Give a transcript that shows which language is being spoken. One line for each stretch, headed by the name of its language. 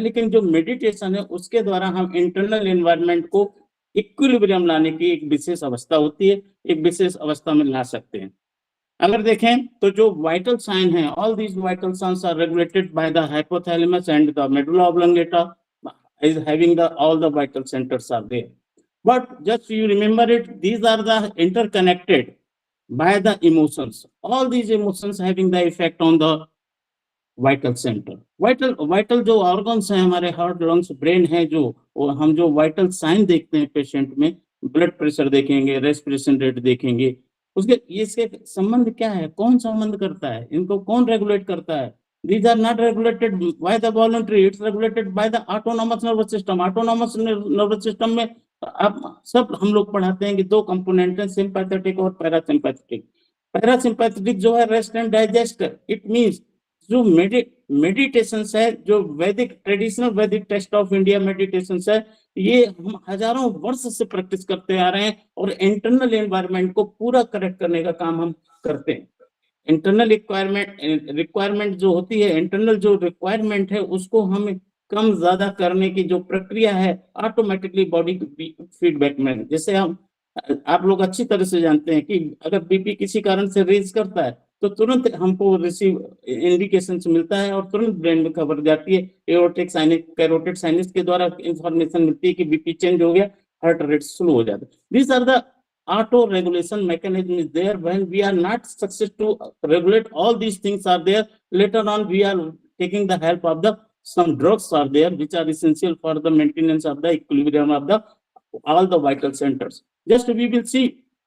Hindi: लेकिन जो मेडिटेशन है, उसके द्वारा हम इंटरनल एनवायरनमेंट को इक्विलिब्रियम लाने की एक विशेष अवस्था होती है, एक विशेष अवस्था में ला सकते हैं। अगर देखें तो जो वाइटल साइन है,
English: All these vital signs are regulated by the hypothalamus, and the medulla oblongata is having all the vital centers are there. But just you remember it, these are the interconnected by the emotions. All these emotions having the effect on the vital centre.
Hindi: Vital जो organs हैं हमारे, heart, lungs, brain है, जो हम जो vital sign देखते हैं patient में, ब्लड प्रेशर देखेंगे, रेस्पिरेशन रेट देखेंगे, उसके इसके संबंध क्या है, कौन संबंध करता है, इनको कौन रेगुलेट करता है?
English: These are not regulated by the voluntary, it's regulated by the autonomous nervous system.
Hindi: Autonomous nervous system में आप सब हम लोग पढ़ाते हैं कि 2 कंपोनेंट हैं, सिंपैथेटिक और पैरासिम्पैथेटिक। पैरासिम्पैथेटिक जो है
English: rest and digest, it means
Hindi: जो मेडिटेशन है, जो वैदिक ट्रेडिशनल वैदिक टेस्ट ऑफ इंडिया मेडिटेशन है, ये हम हजारों वर्ष से प्रैक्टिस करते आ रहे हैं, और इंटरनल एनवायरनमेंट को पूरा करेक्ट करने का काम हम करते हैं। इंटरनल रिक्वायरमेंट जो होती है, इंटरनल जो रिक्वायरमेंट है, उसको हम कम ज्यादा करने की जो प्रक्रिया है ऑटोमेटिकली बॉडी फीडबैक में, जैसे हम आप लोग अच्छी तरह से जानते हैं कि अगर बीपी किसी कारण से रेज करता है तो तुरंत हमको रिसीव इंडिकेशन मिलता है और तुरंत ब्रेन में खबर जाती है, एओर्टिक साइनस कैरोटिड साइनस के द्वारा इंफॉर्मेशन मिलती है कि बीपी चेंज हो गया, हार्ट रेट स्लो हो जाता है।
English: These are the auto regulation mechanism is there. When we are not success to regulate all these things are there, later on we are taking the help of the some drugs are there which are essential for the maintenance of the equilibrium of the all the vital centers. Just we will see.